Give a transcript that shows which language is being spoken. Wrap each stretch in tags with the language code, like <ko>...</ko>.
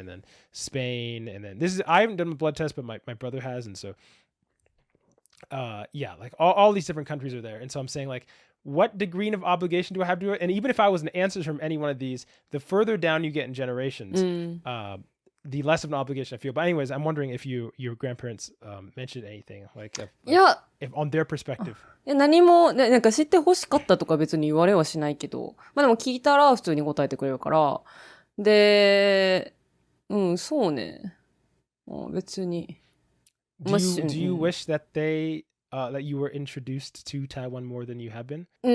<en>and then Spain and then this is I haven't done a blood test but my brother has and so yeah like all these different countries are there and so I'm saying like what degree of obligation do I have to do it and even if I was an ancestor from any one of these the further down you get in generations</en> <ja>うん。</ja> <en>the less of an obligation I feel. But anyways, I'm wondering if your grandparents mentioned anything like</en> <ja>いや、</ja> <en>if on their perspective.</en> <ja>何も、なんか知って欲しかったとか別に言われはしないけど、まあでも聞いたら普通に答えてくれるから、で、うん、そうね。別に。</ja> <en>Do you wish that that you were introduced to Taiwan more than you have been?</en>